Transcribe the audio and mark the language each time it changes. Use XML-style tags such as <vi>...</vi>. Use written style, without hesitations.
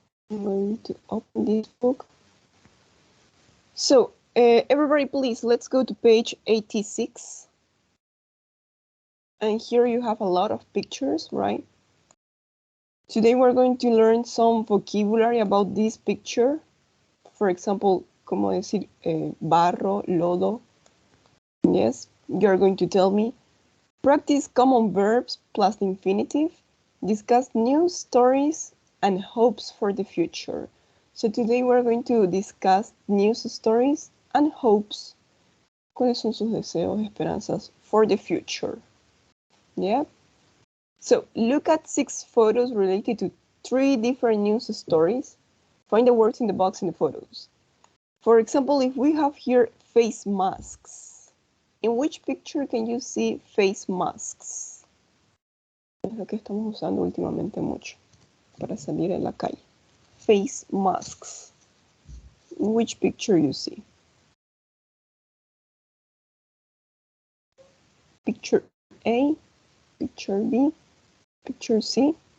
<en>I'm going to open this book. So, everybody, please, let's go to page 86. And here you have a lot of pictures, right? Today we're going to learn some vocabulary about this picture. For example,</en> <es>como decir barro, lodo.</es> <en>Yes, you're going to tell me. Practice common verbs plus the infinitive. Discuss news, stories, and hopes for the future. So today we're going to discuss news stories and hopes.</en> <es>¿Cuáles son sus deseos, esperanzas</es> <en>for the future? Yeah. So look at 6 photos related to 3 different news stories. Find the words in the box in the photos. For example, if we have here face masks, in which picture can you see face masks?</en> <es>Es lo que estamos usando últimamente mucho para salir en la calle.</es> <en>Face masks. In which picture you see? Picture A, picture B, picture C.</en>